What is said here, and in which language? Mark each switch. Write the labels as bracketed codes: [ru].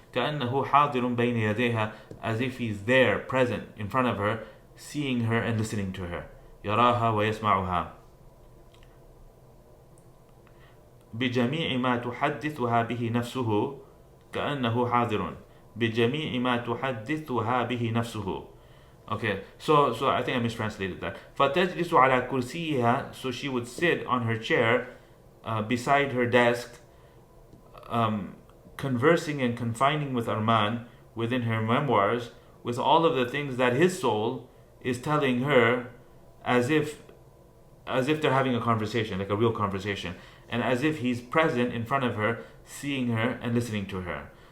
[ar] كأنه حاضر بين يديها, [en] as if he's there, present in front of her, seeing her and listening to her. [ar] يراها ويسمعها. بجميع ما تحدثها به نفسه كأنه حاضر. بجميع ما تحدثها به نفسه. [en] Okay, so I think I mistranslated that. [ar] فتجلس على كرسيها, [en] so she would sit on her chair, beside her desk, conversing and confining with Armand within her memoirs, with all of the things that his soul is telling her, as if they're having a conversation, like a real conversation, and as if he's present in front of her, seeing her and listening to her.